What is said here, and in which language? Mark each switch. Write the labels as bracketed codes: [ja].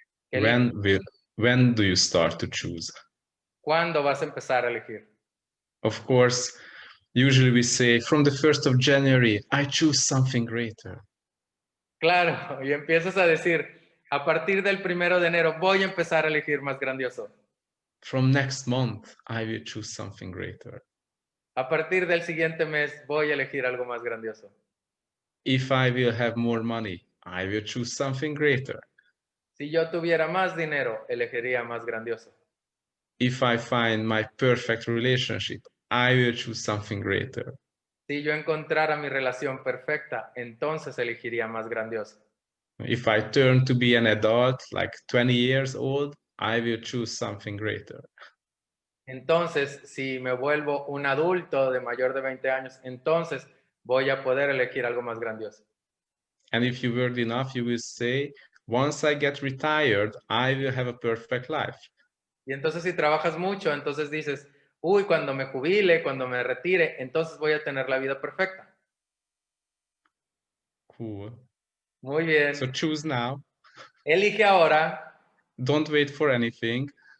[es] ¿Qué eliges? [en] When do you start to choose? [es] ¿Cuándo vas a empezar a elegir? [en] Of course, usually we say from the 1st of January, I choose something greater. [es] Claro, y empiezas a decir, a partir del 1 de enero voy a empezar a elegir más grandioso. [en] From next month, I will choose something greater. [es] A partir del siguiente mes voy a elegir algo más grandioso. [en] If I will have more money, I will choose something greater. [es] Si yo tuviera más dinero, elegiría más grandioso. [en] If I find my perfect relationship, I will choose something greater. [es] Si yo encontrara mi relación perfecta, entonces elegiría más grandioso. [en] If I turn to be an adult, like 20 years old, I will choose something greater. [es] Entonces, si me vuelvo un adulto de mayor de 20 años, entonces voy a poder elegir algo más grandioso. [en] And if you work enough, you will say, once I get retired, I will have a perfect life. [es] Y entonces si trabajas mucho, entonces dices, uy, cuando me jubile, cuando me retire, entonces voy a tener la vida perfecta. [en] Cool. [es] Muy bien. [en] So choose now. [es] Elige ahora. [en] Don't wait for anything.